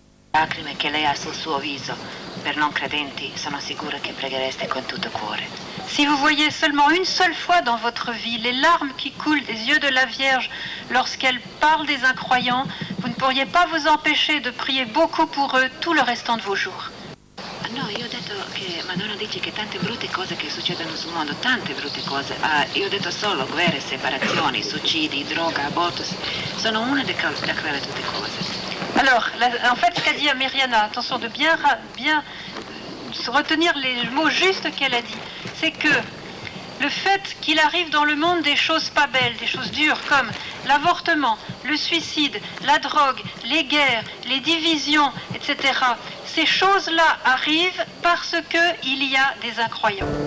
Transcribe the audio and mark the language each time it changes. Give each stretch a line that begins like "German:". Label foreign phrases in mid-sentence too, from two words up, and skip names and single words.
Italian: Lacrime che lei ha sul suo viso, per non credenti, sono sicura che preghereste con tutto cuore.
French: Si vous voyez seulement une seule fois dans votre vie les larmes qui coulent des yeux de la Vierge lorsqu'elle parle des incroyants, vous ne pourriez pas vous empêcher de prier beaucoup pour eux tout le restant de vos jours.
Italian: No, io ho detto che Madonna dice che tante brutte cose che succedono sul mondo, tante brutte cose. Io ho detto solo guerre, separazioni, suicidi, droga, aborto, sono una di quelle tutte cose.
French: Alors, en fait, ce qu'a dit Myriana, attention de bien retenir les mots justes qu'elle a dit, c'est que le fait qu'il arrive dans le monde des choses pas belles, des choses dures comme l'avortement, le suicide, la drogue, les guerres, les divisions, etc., ces choses-là arrivent parce qu'il y a des incroyants.